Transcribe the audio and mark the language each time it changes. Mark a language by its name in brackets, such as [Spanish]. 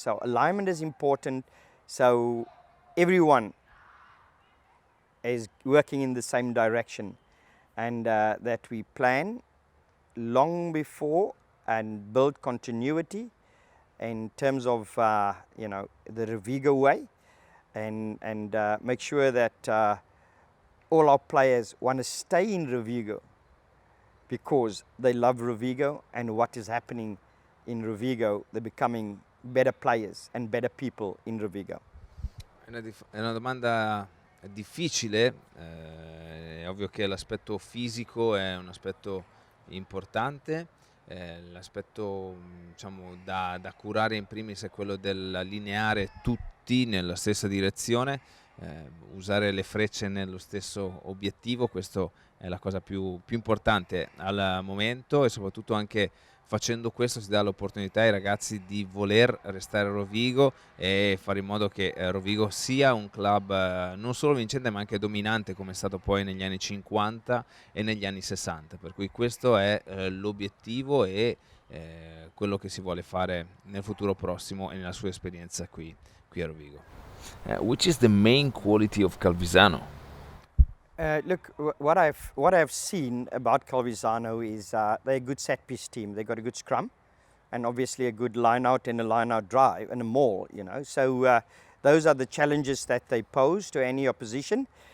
[English] So alignment is important. So everyone is working in the same direction, and that we plan long before and build continuity in terms of you know, the Rovigo way, and make sure that all our players want to stay in Rovigo because they love Rovigo and what is happening in Rovigo. They're becoming better players and better people in Rovigo. [Italian] È una domanda difficile, è ovvio che l'aspetto fisico è un aspetto importante, l'aspetto diciamo, da curare in primis è quello dell'allineare tutti nella stessa direzione, usare le frecce nello stesso obiettivo. Questo è la cosa più importante al momento, e soprattutto anche facendo questo si dà l'opportunità ai ragazzi di voler restare a Rovigo e fare in modo che Rovigo sia un club non solo vincente ma anche dominante, come è stato poi negli anni 50 e negli anni 60. Per cui questo è l'obiettivo e quello che si vuole fare nel futuro prossimo e nella sua esperienza qui a Rovigo. [English] Which is the main quality of Calvisano? Look, what I've seen about Calvisano is they're a good set piece team. They've got a good scrum, and obviously a good line out and a line out drive and a maul. You know, so those are the challenges that they pose to any opposition.